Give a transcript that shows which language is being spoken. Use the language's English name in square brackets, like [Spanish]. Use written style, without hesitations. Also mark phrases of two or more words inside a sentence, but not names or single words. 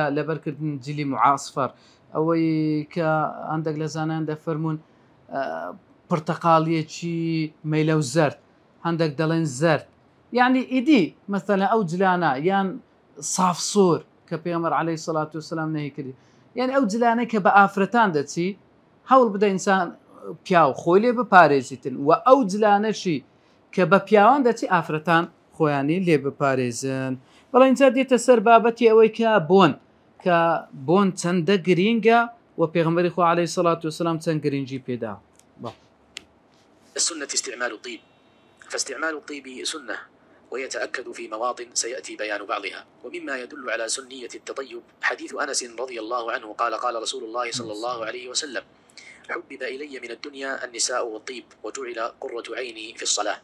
[Central Kurdish] لەبەرکردن جلی معاسفەر ئەوەی کە هەندێک لە زانایان دەفەرمونون پرتەقاڵیەکی مەیلە و زەرد هەندێک دەڵێن زەرد یعنی ئیدی مەسەلەن ئەو جلانە یان ساف سۆر کە پێغەمبەر [Arabic] عەلەیهی سەڵات وسەلام [Central Kurdish] نەهی کردی یعنی ئەو جلانەی کە بە ئافرەتان دەچی هەوڵ بدە ئینسان پیاو خۆی لێ بپارێزیتن و ئەو جلانەشی کە بە پیاوان دەچی ئافرەتان خۆیانی لێ بپارێزن. بەڵام اینجا دێتە سەر بابەتی ئەوەی کە کە بۆن چەندە گرینگە و پێغەمبەری خوا [Arabic] عەلەیهی سەڵات وسەلام [Central Kurdish] چەند گرنگی پێدا. [Arabic] السنة استعمال الطيب، فاستعمال الطيب سنة ويتأكد في مواطن سيأتي بيان بعضها. ومما يدل على سنية التطيب حديث أنس رضي الله عنه قال قال رسول الله صلى الله عليه وسلم حبب إلي من الدنيا النساء والطيب وجعل قرة عيني في الصلاة.